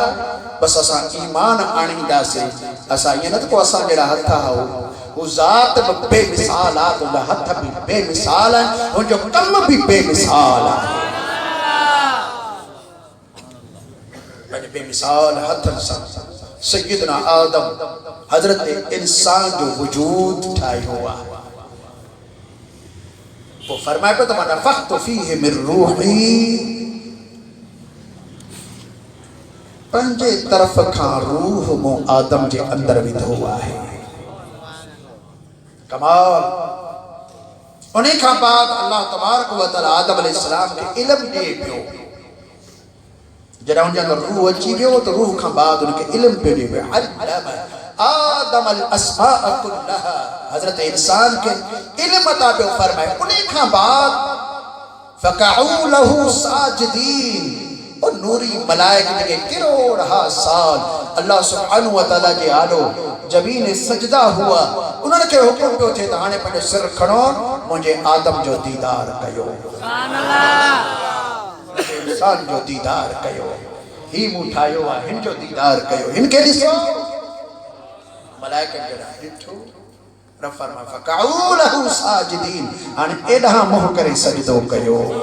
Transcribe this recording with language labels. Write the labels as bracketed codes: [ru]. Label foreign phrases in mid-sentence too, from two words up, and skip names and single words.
[sd] बसि असां ईमान आणींदासीं। असां ईअं न त को असां जहिड़ा हथ हुआ, वो ज़ात बि बेमिसाल आहे, तुंहिंजा हथ बि बेमिसाल आहिनि, तुंहिंजो कम बि बेमिसाल आहे। पंहिंजे बेमिसाल हथनि सां सैयदना आदम हज़रत इंसान जो वजूद ठाहियो आहे। वो फरमाए पे तो मैं [ar] نفخت فيه من روحي, [sd] पंजे तरफ खां रूह मूं आदम जे अंदर विधो आहे। कमाल। उन्हीं खां बाद [ar] الله تبارك وتعالى [sd] आदम अलैहिस्सलाम खे इल्म ॾे पियो। जॾहिं उनजे अंदर रूह अची वियो त रूह खां बाद उनखे इल्म पियो ॾे पियो। [ar] آدم الأسماء كلها, [sd] हज़रत इंसान के इल्म अता पियो फरमाए। उन्हीं खां बाद [ar] فقعوا له ساجدين, [sd] और नूरी मलाइका के करोड़ा साल [ar] الله سبحانه وتعالى [sd] जे आलो जबीन सजदा हुआ। उन्हनि खे हुकुम पियो थिए त हाणे पंहिंजो सिर खणो, मुंहिंजे आदम जो दीदार कयो, [ar] سبحان الله, [sd] इंसान जो दीदार कयो। ही मूं ठाहियो आहे, हिन जो दीदार कयो, हिन खे ॾिसो। मलाइका जरा ॾिठो, रब फरमाए [ar] فقعوا له ساجدين, [sd] हाणे एॾां मुंहुं करे सजदो कयो।